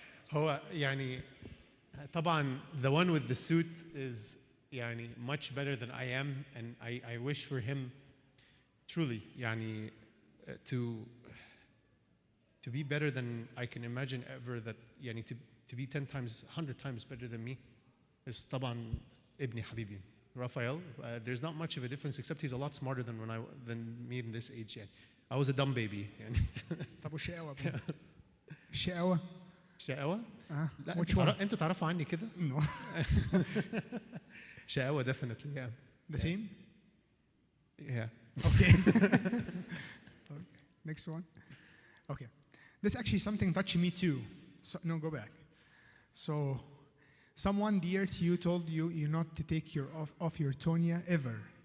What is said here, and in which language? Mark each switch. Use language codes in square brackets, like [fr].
[ar] هو يعني طبعا [en] the one with the suit is [ar] يعني [en] much better than I am, and I wish for him truly يعني to be better than I can imagine ever, that يعني to be 10 times 100 times better than me is [ar] طبعا ابني حبيبي [en] Raphael. There's not much of a difference, except he's a lot smarter than me in this age yet. I was a dumb baby [ar] يعني. طب والشقاوة بقى؟ الشقاوة؟ شقاوة؟ لا [en] Which one? [ar] انتوا تعرفوا عني كده؟ [en] No. شقاوة definitely, yeah. The same? Yeah. Okay. Okay. Next one. Okay. This actually something touched me too. So, no, go back. So, someone dear to you told you not to take your off your tonia ever.